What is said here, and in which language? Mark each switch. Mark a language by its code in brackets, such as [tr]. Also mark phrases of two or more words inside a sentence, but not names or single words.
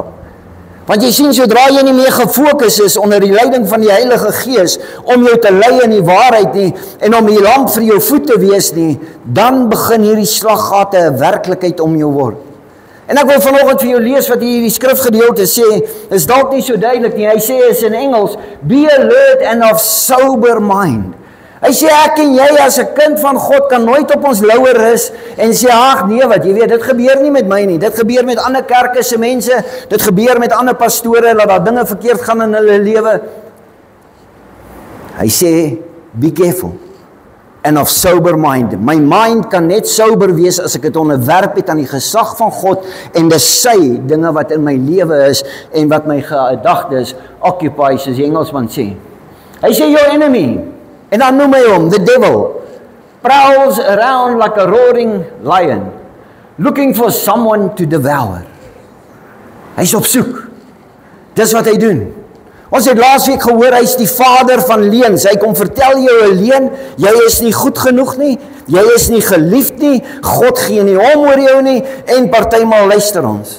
[af] Want jy sien, sodra jy nie meer gefokus is onder die leiding van die Heilige Gees, om jou te lei in die waarheid nie, en om die lamp vir jou voet te wees nie, dan begin hierdie slaggate 'n werklikheid om jou word. En ek wil vanoggend vir jou lees wat hierdie skrifgedeelte sê, is dalk nie so duidelik nie, hy sê is in Engels, [en] be alert and of sober mind. [af] Hy sê ek en jy as 'n kind van God kan nooit op ons lauer rus en sê ag nee wat, jy weet dit gebeur nie met my nie. Dit gebeur met ander kerke se mense, dit gebeur met ander pastore dat daar dinge verkeerd gaan in hulle lewe. Hy sê [en] be careful and of sober mind. [af] My mind kan net sober wees as ek dit onderwerp het aan die gesag van God en dis sy dinge wat in my lewe is en wat my gedagtes occupy, soos die Engelsman sê. Hy sê [en] your enemy, [af] en dan noem hy hom, [en] the devil, prowls around like a roaring lion, looking for someone to devour. [af] Hy is op soek. Dis wat hy doen. Ons het laasweek gehoor, hy is die vader van leuns. Hy kom vertel jou 'n leuen, jy is nie goed genoeg nie, jy is nie geliefd nie, God gee nie om oor jou nie, en partymal luister ons.